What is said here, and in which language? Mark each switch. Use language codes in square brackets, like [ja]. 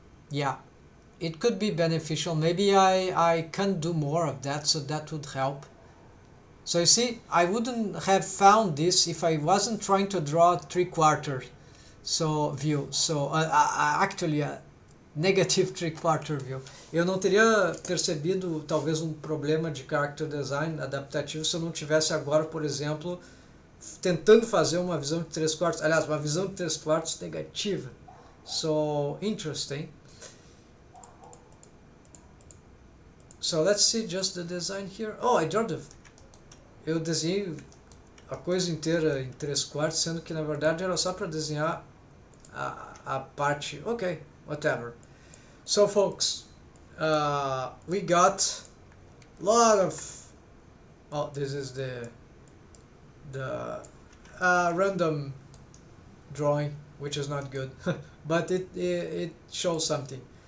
[en] Yeah, it could be beneficial. Maybe I can do more of that, so that would help. So you see, I wouldn't have found this if I wasn't trying to draw a 3/4 view. So actually a negative 3/4 view. [pt] Eu não teria percebido talvez um problema de character design adaptativo se eu não tivesse agora, por exemplo, tentando fazer uma visão de 3/4, aliás, uma visão de 3/4 negativa. [en] So interesting. So let's see just the design here. [pt] Oh, eu desenhei a coisa inteira em 3/4, sendo que na verdade era só para desenhar a parte. [en] Okay, whatever. So folks, we got a lot of, this is the random drawing, which is not good, but it shows something.